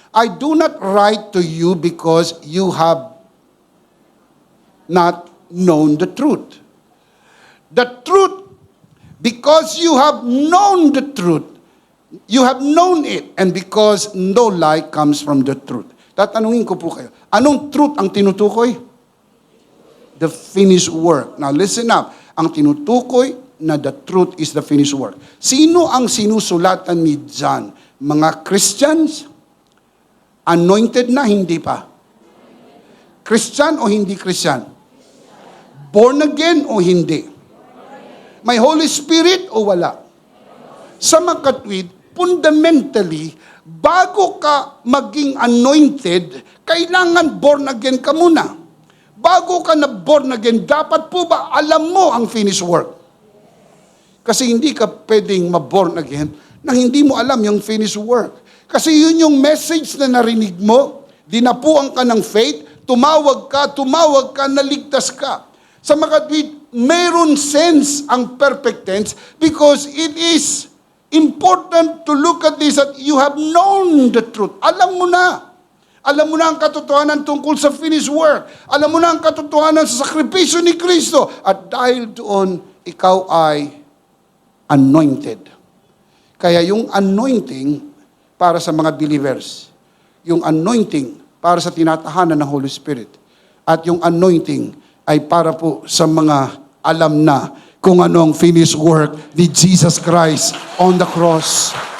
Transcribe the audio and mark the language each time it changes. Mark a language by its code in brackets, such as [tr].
[en] I do not write to you because you have not known the truth. The truth, because you have known the truth, you have known it, and because no lie comes from the truth. [tl] Tatanungin ko po kayo, anong truth ang tinutukoy? [en] The finished work. Now listen up, [tl] ang tinutukoy na the truth is the finished work. Sino ang sinusulatan ni John? Mga Christians? Anointed na, hindi pa? Christian o hindi Christian? Born again o hindi? May Holy Spirit o wala? Sa makatwid, fundamentally, bago ka maging anointed, kailangan born again ka muna. Bago ka na born again, dapat po ba alam mo ang finished work? Kasi hindi ka pwedeng ma-born again nang hindi mo alam yung finished work. Kasi yun yung message na narinig mo, dinapuan ka ng faith, tumawag ka, naligtas ka. Sa makatwid, mayroon sense ang perfect tense [en] because it is important to look at this that you have known the truth. [tl] Alam mo na. Alam mo na ang katotohanan tungkol sa finished work. Alam mo na ang katotohanan sa sakripisyo ni Kristo. At dahil doon, ikaw ay anointed. Kaya yung anointing para sa mga believers, yung anointing para sa tinatahanan ng Holy Spirit, at yung anointing ay para po sa mga alam na kung ano ang finished work ni Jesus Christ on the cross.